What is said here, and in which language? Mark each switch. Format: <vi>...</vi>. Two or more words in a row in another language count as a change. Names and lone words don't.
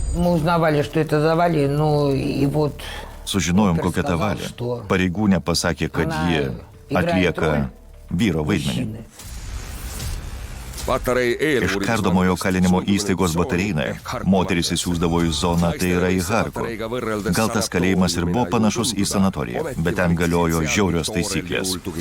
<ru>мы узнавали, что это за Валя, ну и вот...</ru> <lt>Sužinojom, kokia ta Valė. Pareigūnė pasakė, kad ji atlieka vyro vaidmenį. Iš kardomojo kalinimo įstaigos Batareinai moteris įsiųsdavo į zoną, tai yra į Harku. Gal tas kalėjimas ir buvo panašus į sanatoriją, bet ten galiojo žiaurios taisyklės.</lt>